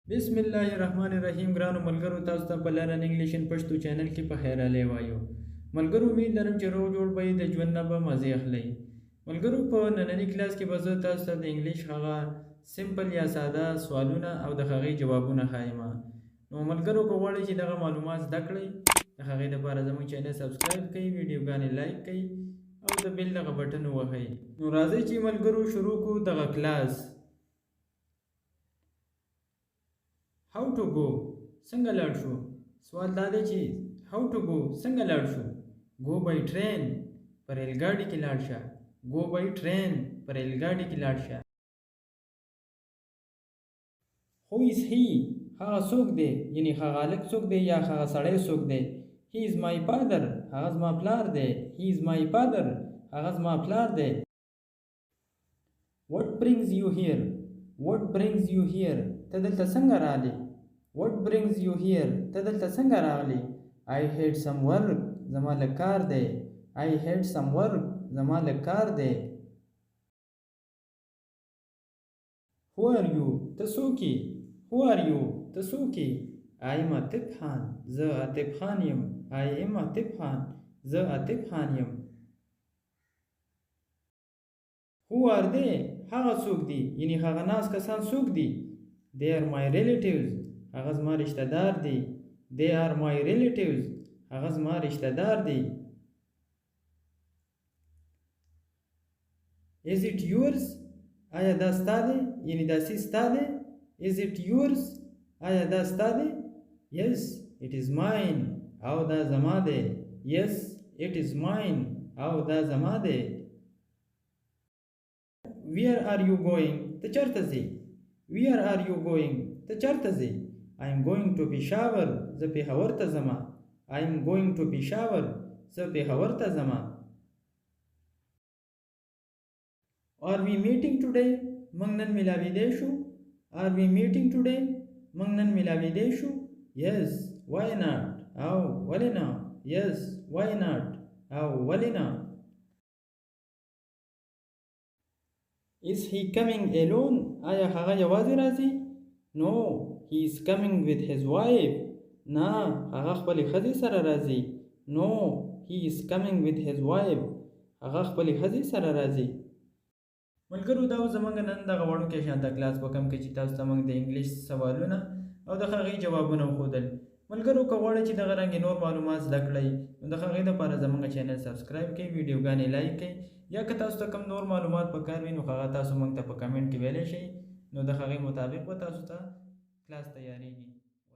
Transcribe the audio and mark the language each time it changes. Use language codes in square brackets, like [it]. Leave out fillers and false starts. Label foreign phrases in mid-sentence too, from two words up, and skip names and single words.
[ps] بسم الله الرحمن الرحیم ګرانو ملګرو تاسو ته په لرن انګلیش ان پښتو چینل کې په خیر علي وایو ملګرو امید لرم چې روغ جوړ به د ژوند نه به مزه اخلي ملګرو په نننی کلاس کې به زه تاسو ته د انګلیش هغه سمپل یا ساده سوالونه او د هغې جوابونه ښایم نو ملګرو که غواړئ چې دغه معلومات زده کړئ د هغې دپاره زموږ چینل سبسکرایب کړئ ویډیوګانې لایک کړئ او د بیل دغه بټن ووهئ نو راځئ چې ملګرو شروع کړو دغه کلاس [en] how to go [ps] څنګه لاړ شو سوال دا دی چې [en] how to go [ps] څنګه لاړ شو [en] go by train [ps] پر ریل ګاډي کې لاړ شه [en] go by train [ps] پر ریل ګاډي کې لاړ شه [en] who is he [ps] هغه څوک دی یعنی هغه هلک څوک دی یا هغه سړی څوک دی [en] he is my father [ps] هغه زما پلار دی [en] he is my father [ps] هغه زما پلار دی [en] what brings you here what brings you here [ps] ته دلته څنګه راغلی what brings you here ته دلته څنګه راغلی [en] I had some work [ps] زما لږ کار دی [en] I had some work [ps] زما لږ کار دی [en] who are you [ps] ته څوک یې [en] who are you [ps] ته څوک یې [en] I am [ps] عاطف خان زه عاطف خان یم [en] I am [ps] عاطف خان زه عاطف خان یم [en] who are they [ps] هغه څوک دي یعنی هغه ناس کسان څوک دي [en] they are my relatives [ps] هغه زما رشتہ دار دي [en] they are my relatives [ps] هغه زما رشتہ دار دي [en] is it yours [ps] آیا دا ستا دی یعنی دا څیز ستا دی [en] is it yours [ps] آیا دا ستا دی [en] yes it is mine [ps] او دا زما دی [en] yes it is mine [ps] او دا زما دی [en] where are you going [ps] ته چېرته ځې [en] where are you going [ps] ته چېرته ځې [en] I am going to Peshawar [ps] زه پېښور ته ځمه [en] I am going to Peshawar [ps] زه پېښور ته ځمه [en] are we meeting today [ps] موږ نن ملاویدی شو [en] are we meeting today [ps] موږ نن ملاویدی شو [en] yes why not [ps] او ولې نه [en] yes why not [ps] او ولې نه [en] is he coming alone آیا [ps] هغه یوازې راځي [en] no he is coming with his wife [ps] نه هغه خپلې ښځې سره راځي [en] no he is coming with his wife [ps] هغه خپلې ښځې سره راځي ملګرو دا و زموږ نن دغه وړوکی شانته کلاس په کوم کې چې تاسو ته موږ د انګلیش سوالونه او د هغې جوابونه وښودل ملګرو که غواړئ چې دغه رنګې نور معلومات زده کړئ نو د هغې دپاره زموږ چینل سبسکرایب کړئ ویډیوګانې لایک کړئ یا که تاسو ته کوم نور معلومات پکار وي نو هغه تاسو موږ ته په کمنټ کې ویلی شئ نو د هغې مطابق به تاسو ته کلاس تیاریږي